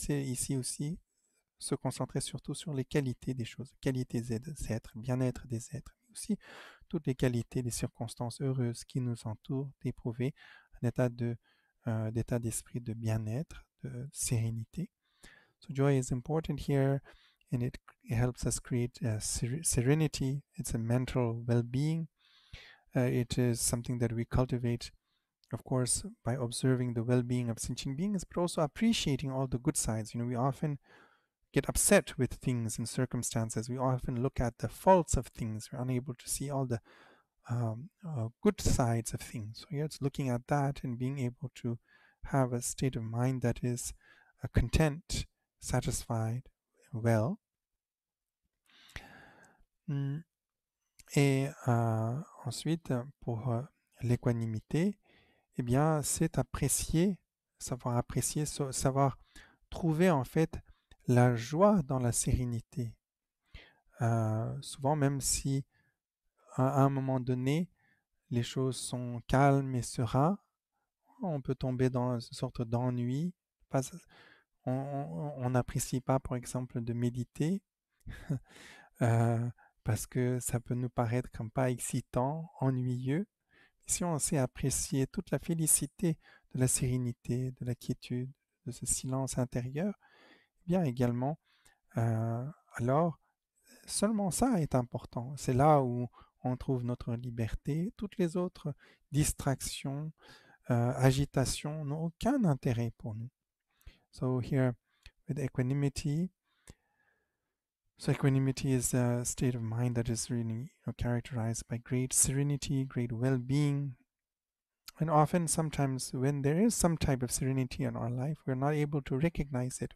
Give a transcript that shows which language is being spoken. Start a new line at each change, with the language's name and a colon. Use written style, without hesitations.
French: C'est ici aussi se concentrer surtout sur les qualités des choses, qualités des êtres, bien-être des êtres, mais aussi toutes les qualités, les circonstances heureuses qui nous entourent, d'éprouver un d'état d'esprit de bien-être, de sérénité.
English: So joy is important here, and it helps us create serenity. It's a mental well-being. It is something that we cultivate, of course, by observing the well-being of sentient beings, but also appreciating all the good sides. We often get upset with things and circumstances. We often look at the faults of things. We're unable to see all the good sides of things. So here it's looking at that and being able to have a state of mind that is content, satisfied, well.
French: Et ensuite, pour l'équanimité, eh bien, c'est apprécier, savoir apprécier, savoir trouver en fait la joie dans la sérénité. Souvent, même si à un moment donné, les choses sont calmes et sereines, on peut tomber dans une sorte d'ennui. On n'apprécie pas, par exemple, de méditer parce que ça peut nous paraître comme pas excitant, ennuyeux. Si on sait apprécier toute la félicité de la sérénité, de la quiétude, de ce silence intérieur, eh bien également, alors seulement ça est important. C'est là où on trouve notre liberté. Toutes les autres distractions, agitations n'ont aucun intérêt pour nous.
English: So here with equanimity, so equanimity is a state of mind that is really characterized by great serenity, great well-being. And often, sometimes, when there is some type of serenity in our life, we're not able to recognize it.